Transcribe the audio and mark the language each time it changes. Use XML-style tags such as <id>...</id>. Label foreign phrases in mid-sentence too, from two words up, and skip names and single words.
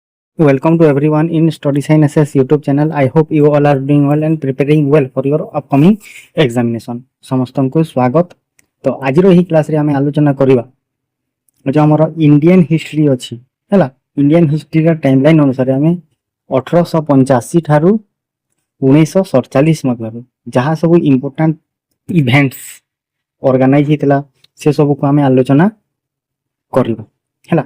<en>Welcome to everyone in Study Science SS YouTube channel. I hope you all are doing well and preparing well for your upcoming examination.</en> <or>ସମସ୍ତଙ୍କୁ ସ୍ୱାଗତ। ତ ଆଜିର ଏହି କ୍ଲାସରେ ଆମେ ଆଲୋଚନା କରିବା जो ଆମର</or> <en>Indian history</en> <or>ଅଛି ହେଲା।</or> <en>Indian history's timeline</en> <or>ଅନୁସାରେ ଆମେ 1885 ଠାରୁ 1947 ମଧ୍ୟରେ ଯାହା ସବୁ</or> <en>important events organise</en> <or>ହେଇଥିଲା ସେ ସବୁକୁ ଆମେ ଆଲୋଚନା କରିବା ହେଲା।</or>